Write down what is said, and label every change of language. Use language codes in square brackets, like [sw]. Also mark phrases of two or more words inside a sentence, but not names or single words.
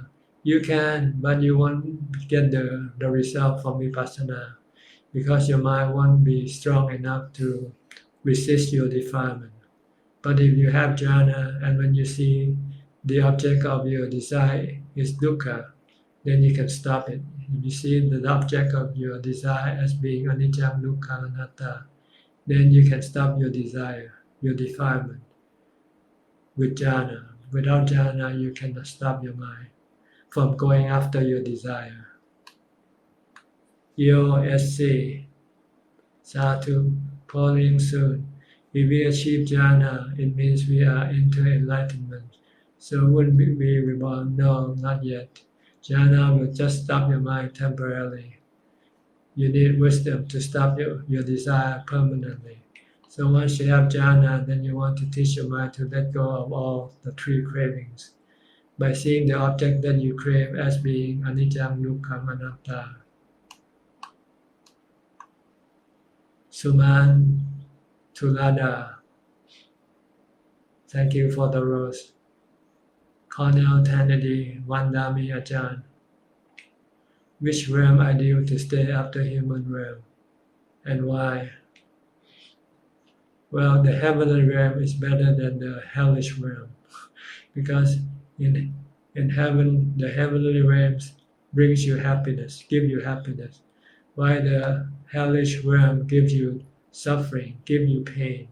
[en] You can, but you won't get the result from vipassana because your mind won't be strong enough to resist your defilement. But if you have jhana and when you see the object of your desire is dukkha, then you can stop it. If you see the object of your desire as being [pi] anicca, dukkha, anatta, [en] then you can stop your desire, your defilement with jhana. Without jhana, you cannot stop your mind from going after your desire. EOSC, Satu, Pauline soon. If we achieve jhana, it means we are into enlightenment. So wouldn't we be reborn? No, not yet. Jhana will just stop your mind temporarily. You need wisdom to stop your desire permanently. So once you have jhana, then you want to teach your mind to let go of all the three cravings by seeing the object that you crave as being [pi] anicca, dukkha, anatta. [en] Suman Tulada, thank you for the rose. Cornell Kennedy, Vandami Ajahn. Which realm ideal to stay after human realm, and why? Well, the heavenly realm is better than the hellish realm, because in In heaven, the heavenly realms brings you happiness, give you happiness, while the hellish realm gives you suffering, give you pain.